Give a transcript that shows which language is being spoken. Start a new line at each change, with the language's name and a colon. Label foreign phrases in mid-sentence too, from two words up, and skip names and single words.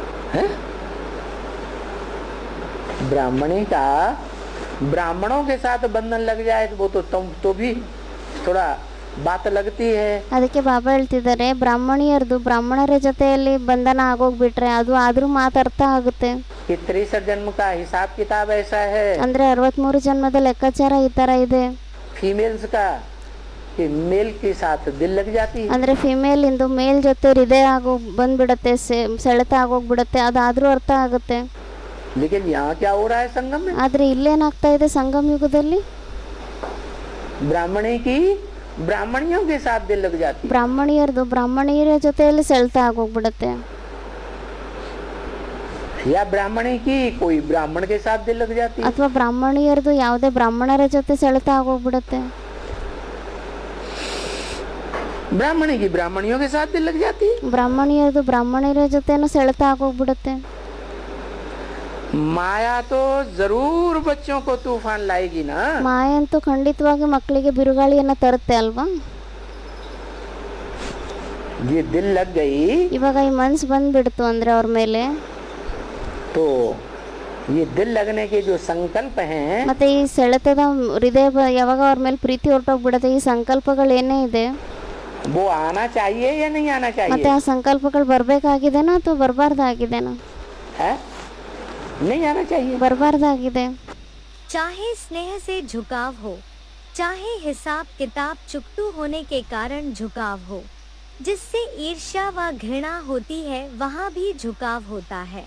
Hindi: है? ब्राह्मणी का ब्राह्मणों के साथ बंधन लग जाए तो वो तो भी थोड़ा बात लगती है.
Kannada: ಅದಕ್ಕೆ ಬಾಬಾ ಹೇಳ್ತಿದ್ದಾರೆ, ಬ್ರಾಹ್ಮಣಿಯರದು ಬ್ರಾಹ್ಮಣರ ಜೊತೆಯಲ್ಲಿ ಬಂಧನ ಆಗೋಗ್ಬಿಟ್ರೆ ಅದು ಆದ್ರೂ ಮಾತಾಡ್ತಾ ಆಗುತ್ತೆ.
Hindi: कि 63 जन्म का हिसाब किताब ऐसा है.
Kannada: ಅಂದ್ರೆ 63 ಜನ್ಮದ ಲೆಕ್ಕಾಚಾರ ಈ ತರ ಇದೆ.
Hindi: फीमेल्स का कि मेल के साथ दिल लग जाती है.
Kannada: ಅಂದ್ರೆ ಫಿಮೇಲ್ ಇಂದು ಮೇಲ್ ಜೊತೆ ಹೃದಯ ಆಗೋ ಬಂದ್ಬಿಡತ್ತೆ, ಸೆಳೆತ ಆಗೋಗ್ಬಿಡತ್ತೆ, ಅದಾದ್ರೂ ಅರ್ಥ ಆಗುತ್ತೆ.
Hindi: लेकिन यहाँ क्या हो रहा है संगम में?
Kannada: ಆದ್ರೆ ಇಲ್ಲೇನಾಗ್ತಾ ಇದೆ ಸಂಗಮ ಯುಗದಲ್ಲಿ?
Hindi: ब्राह्मणी की ब्राह्मणियों के साथ दिल लग जाती है.
Kannada: ಬ್ರಾಹ್ಮಣಿಯರದು ಬ್ರಾಹ್ಮಣಿಯರ ಜೊತೆಯಲ್ಲಿ ಸೆಳೆತ ಆಗೋಗ್ಬಿಡತ್ತೆ.
Hindi: या ब्राह्मणी की कोई ब्राह्मण के साथ दिल लग जाती है.
Kannada: ಅಥವಾ ಬ್ರಾಹ್ಮಣಿಯರದು ಯಾವುದೇ ಬ್ರಾಹ್ಮಣರ ಜೊತೆ ಸೆಳೆತ ಆಗೋಗ್ಬಿಡತ್ತೆ.
Hindi: ब्राह्मणी की ब्राह्मणियों के साथ दिल लग जाती है.
Kannada: ಬ್ರಾಹ್ಮಣಿಯರದು ಬ್ರಾಹ್ಮಣರ ಜೊತೆನೂ ಸೆಳೆತ ಆಗೋಗ್ಬಿಡತ್ತೆ.
Hindi: माया तो जरूर बच्चों को तूफान लाएगी ना.
Kannada: ಮಾಯೆ ಅಂತೂ ಖಂಡಿತವಾಗಿ ಮಕ್ಕಳಿಗೆ ಬಿರುಗಾಳಿಯನ್ನ ತರುತ್ತೆ ಅಲ್ವಾ?
Hindi: ये दिल लग गई
Kannada: ಇವಾಗ ಈ ಮನ್ಸು ಬಂದ್ಬಿಡ್ತು ಅಂದ್ರೆ ಅವ್ರ ಮೇಲೆ,
Hindi: तो ये दिल लगने के जो संकल्प हैं
Kannada: ಮತ್ತೆ ಈ ಸೆಳೆತದ ಹೃದಯ ಯಾವಾಗ ಅವ್ರ ಮೇಲೆ ಪ್ರೀತಿ ಹೊರಟೋಗ್ಬಿಡುತ್ತೆ, ಈ ಸಂಕಲ್ಪಗಳು ಏನೇ ಇದೆ
Hindi: वो आना चाहिए या नहीं आना
Kannada: ಮತ್ತೆ
Hindi: चाहिए?
Kannada: ಆ ಸಂಕಲ್ಪಗಳು ಬರ್ಬೇಕಾಗಿದೆನಾ ಅಥವಾ ಬರಬಾರ್ದಾಗಿದೆನಾ?
Hindi: है नहीं आना चाहिए.
Kannada: ಬರಬಾರ್ದಾಗಿದೆ.
Hindi: चाहे स्नेह से झुकाव हो, चाहे हिसाब किताब चुकतू होने के कारण झुकाव हो, जिससे ईर्ष्या व घृणा होती है वहाँ भी झुकाव होता है.